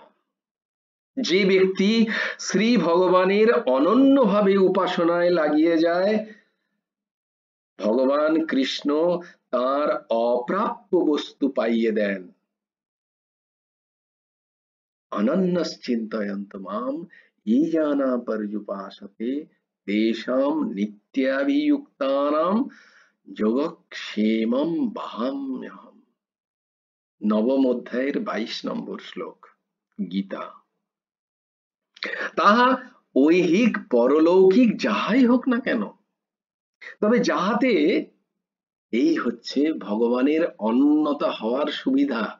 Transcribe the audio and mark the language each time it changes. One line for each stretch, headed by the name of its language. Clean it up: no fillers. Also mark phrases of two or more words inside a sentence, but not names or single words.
Bangla: যে ব্যক্তি শ্রী ভগবানের অনন্যভাবে উপাসনায় লাগিয়ে যায়, ভগবান কৃষ্ণ তার অপ্রাপ্য বস্তু পাইয়ে দেন।
Sanskrit: অনন্যশ্চিন্তয়ন্ত মাম ये जना पर्युपासते तेषां नित्याभियुक्तानां যোগক্ষেমম বহাম্যহম।
Bangla: নবম অধ্যায়ের 22 নম্বর শ্লোক, গীতা। তাহা ঐহিক পরলৌকিক যাহাই হোক না কেন, তবে যাহাতে এই হচ্ছে ভগবানের অনন্যতা হওয়ার সুবিধা।